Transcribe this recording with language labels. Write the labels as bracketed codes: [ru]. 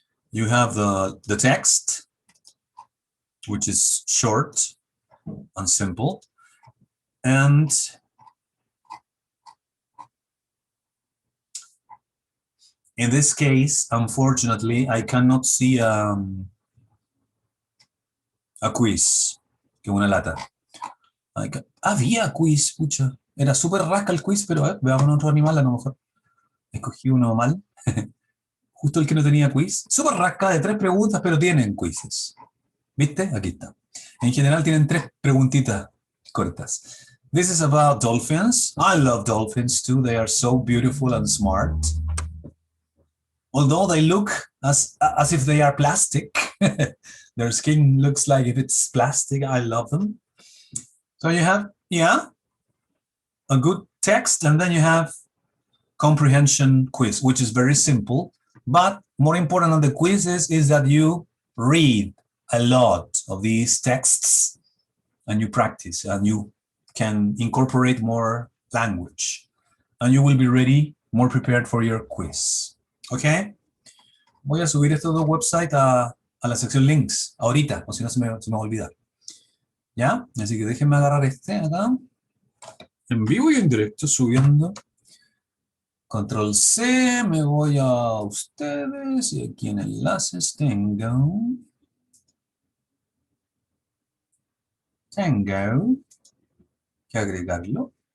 [en] You have the text, which is short and simple. And in this case, unfortunately, I cannot see a quiz. [es] Que una lata. Había quiz, pucha. Era súper rasca el quiz, pero veamos otro animal a lo mejor. Escogí uno mal. Justo el que no tenía quiz. Súper rasca de 3 preguntas, pero tienen quizzes. ¿Viste? Aquí está. En general tienen 3 preguntitas cortas. [en] This is about dolphins. I love dolphins too. They are so beautiful and smart. Although they look as if they are plastic. Their skin looks like if it's plastic. I love them. So you have, a good text, and then you have comprehension quiz, which is very simple. But more important than the quizzes is that you read a lot of these texts and you practice and you can incorporate more language and you will be ready, more prepared for your quiz. ¿Ok? [es] Voy a subir estos dos websites a la sección links ahorita, o si no se me va a olvidar. ¿Ya? Así que déjenme agarrar este acá. En vivo y en directo subiendo. Control C, me voy a ustedes y aquí en enlaces tengo que agregarlo.